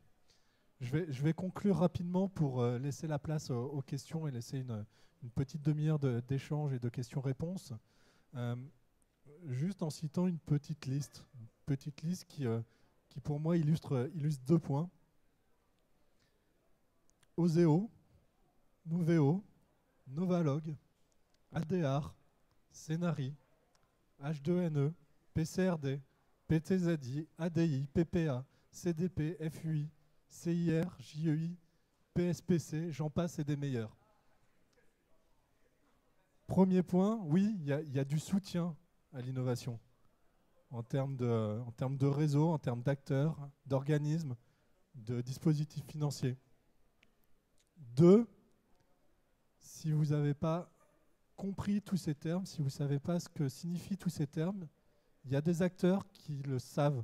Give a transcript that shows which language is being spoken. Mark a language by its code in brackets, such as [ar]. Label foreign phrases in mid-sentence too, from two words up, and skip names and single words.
[fr] Je vais conclure rapidement pour laisser la place aux questions et laisser une petite demi-heure d'échange et de questions-réponses. Juste en citant une petite liste qui pour moi illustre 2 points. Oseo, Nuveo, Novalog, ADR, Scénari, H2NE, PCRD, PTZI, ADI, PPA, CDP, FUI, CIR, JEI, PSPC, j'en passe et des meilleurs. Premier point, oui, il y a du soutien à l'innovation en termes de réseau, en termes d'acteurs, d'organismes, de dispositifs financiers. 2, si vous n'avez pas compris tous ces termes, si vous ne savez pas ce que signifient tous ces termes, il y a des acteurs qui le savent.